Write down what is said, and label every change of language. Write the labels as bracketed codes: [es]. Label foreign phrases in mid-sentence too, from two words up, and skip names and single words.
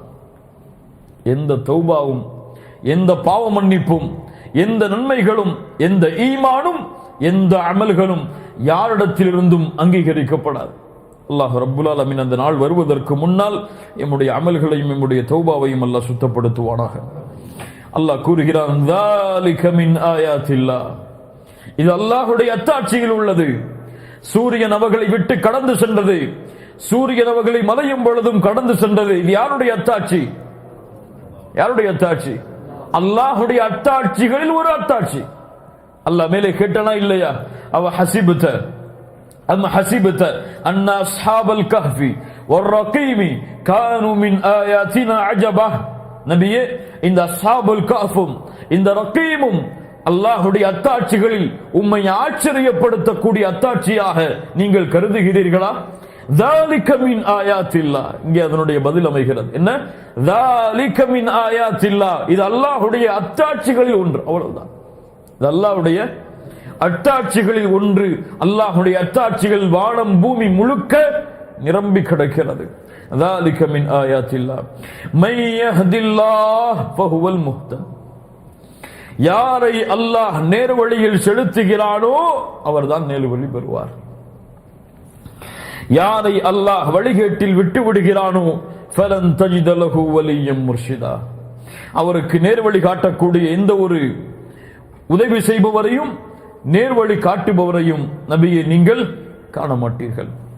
[ta] எந்த தௌபாவும், எந்த பாவ மன்னிப்பும், எந்த நன்மைகளும், எந்த ஈமானும், எந்த அமல்களும் யாரிடத்திலிருந்தும் அங்கீகரிக்கப்படாது. அல்லாஹ் ரப்புல் ஆலமீன் அந்த நாள் வருவதற்கு முன்னால் எம்முடைய அமல்களையும் எம்முடைய தௌபாவையும் அல்லாஹ் சுத்தப்படுத்துவானாக. அல்லாஹ் கூறுகிறான், [ar] ذَلِكَ مِنْ آيَاتِ اللَّهِ, [ta] இது அல்லாஹ்வுடைய அத்தாட்சியில் உள்ளது. சூரியன் அவர்களை விட்டு கடந்து சென்றது, சூரியன் அவர்களை மலையும் பொழுதும் கடந்து சென்றது. இது யாருடைய அத்தாட்சி? யாருடைய அத்தாட்சி? அல்லாஹ்வுடைய அத்தாட்சிகளில் ஒரு அத்தாட்சி. அல்லாஹ் மேலே கேட்டனா இல்லையா? [ar] أو حسبت أن أصحاب الكهف والرقيم كانوا من آياتنا عجبا. [ta] நபியே, இந்த அஸ்ஹாபுல் கஹ்ஃபும் இந்த ரகீமும் அல்லாஹ்வுடைய அத்தாட்சிகளில் உம்மை ஆச்சரியப்படுத்தக்கூடிய அத்தாட்சியாக நீங்கள் கருதுகிறீர்களா? [ar] ذَلِكَ مِنْ آيَاتِ اللَّهِ, [ta] இங்கே அதனுடைய பதில் அமைகிறது. என்ன? [ar] ذَلِكَ مِنْ آيَاتِ اللَّهِ, [ta] இது அல்லாஹ்வுடைய அத்தாட்சிகளில் ஒன்று. அவ்வளவுதான். இது அல்லாஹ்வுடைய அத்தாட்சிகளில் ஒன்று. அல்லாஹ்வுடைய அத்தாட்சிகள் வானம் பூமி முழுக்க நிரம்பி கிடக்கிறது. [ar] ذَلِكَ مِنْ آيَاتِ اللَّهِ مَن يَهْدِ اللَّهُ فَهُوَ الْمُهْتَدِ, [ta] யாரை அல்லாஹ் நேர்வழியில் செலுத்துகிறானோ அவர்தான் நேர்வழி பெறுவார். யாரை அல்லாஹ் வழிகேட்டில் விட்டு விடுகிறானோ [ar] فلن تجد له وليا مرشدا, [ta] அவருக்கு நேர்வழி காட்டக்கூடிய எந்த ஒரு உதவி செய்பவரையும் நேர்வழி காட்டுபவரையும் நபியை நீங்கள் காண மாட்டீர்கள்.